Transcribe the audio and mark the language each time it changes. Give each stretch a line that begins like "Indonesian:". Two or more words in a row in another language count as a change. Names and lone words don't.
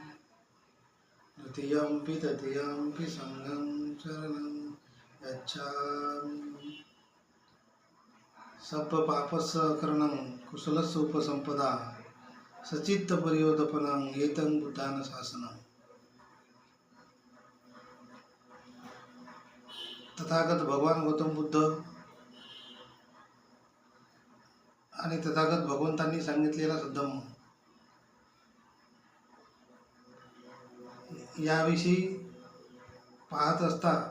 Pali: द्वितीयंपि तृतीयंपि संघं शरणं गच्छामि. सप्पपापस्सकरणं कुशलस्य उपसंपदा सचित्त परियोदपनं एतं बुद्धान शासनं.
Marathi: तथागत भगवान गौतम बुद्ध आणि तथागत भगवंतांनी सांगितलेला धम्म याविषयी पाहत असता